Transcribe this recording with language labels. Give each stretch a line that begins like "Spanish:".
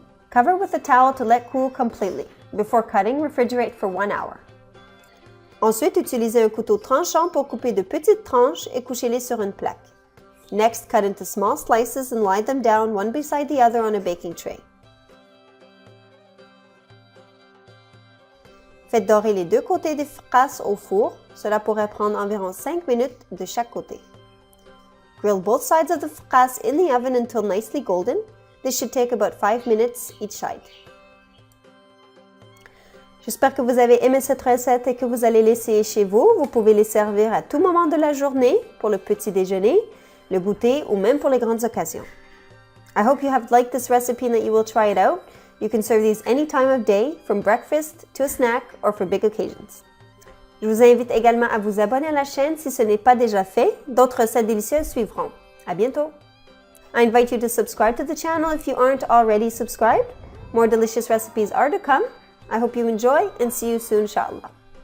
English: Cover with a towel to let cool completely. Before cutting, refrigerate for 1 hour.
French: Ensuite, utilisez un couteau tranchant pour couper de petites tranches et couchez-les sur une plaque.
English: Next, cut into small slices and lie them down one beside the other on a baking tray.
French: Faites dorer les deux côtés des fkas au four. Cela pourrait prendre environ 5 minutes de chaque côté.
English: Grill both sides of the fkas in the oven until nicely golden. This should take about 5 minutes each side.
French: J'espère que vous avez aimé cette recette et que vous allez l'essayer chez vous. Vous pouvez les servir à tout moment de la journée, pour le petit déjeuner, le goûter ou même pour les grandes occasions.
English: I hope you have liked this recipe and that you will try it out. You can serve these any time of day, from breakfast to a snack or for big occasions.
French: Je vous invite également à vous abonner à la chaîne si ce n'est pas déjà fait. D'autres recettes délicieuses suivront. À bientôt!
English: I invite you to subscribe to the channel if you aren't already subscribed. More delicious recipes are to come. I hope you enjoy and see you soon, inshallah.